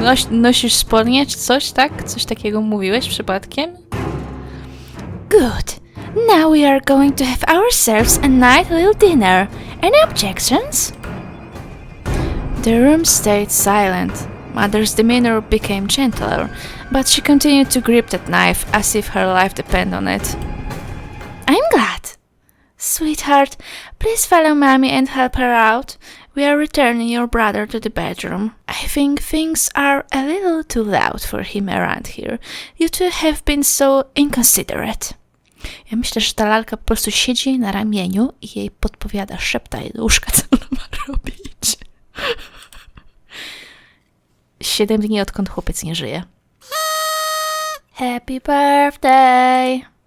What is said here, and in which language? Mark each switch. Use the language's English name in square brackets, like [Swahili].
[Polish] Nosisz spodnie czy coś, tak? Coś takiego mówiłeś przypadkiem? [English] Good. Now we are going to have ourselves a nice little dinner. Any objections? The room stayed silent. Mother's demeanor became gentler, but she continued to grip that knife as if her life depended on it. I'm glad. Sweetheart, please follow Mommy and help her out. We are returning your brother to the bedroom. I think things are a little too loud for him around here. You two have been so inconsiderate. [Polish] Ja myślę, że ta lalka po prostu siedzi jej na ramieniu i jej podpowiada, szepta jej do łóżka, co ona ma robić. 7 dni odkąd chłopiec nie żyje. [English] Happy birthday!